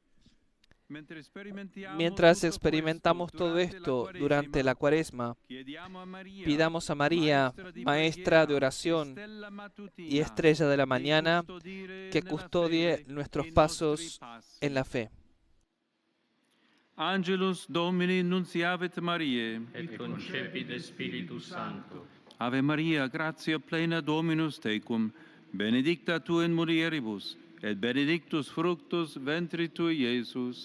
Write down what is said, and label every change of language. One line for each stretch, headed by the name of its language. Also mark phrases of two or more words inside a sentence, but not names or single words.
Spanish: Mientras experimentamos todo esto durante la Cuaresma, pidamos a María, Maestra de oración y Estrella de la mañana, que custodie nuestros pasos en la fe.
Latin: Angelus Domini nunciavit Mariae. Et concepit Spiritus Sancto. Ave Maria, gratia plena Dominus tecum, benedicta tu in mulieribus, et benedictus fructus ventris tui, Iesus.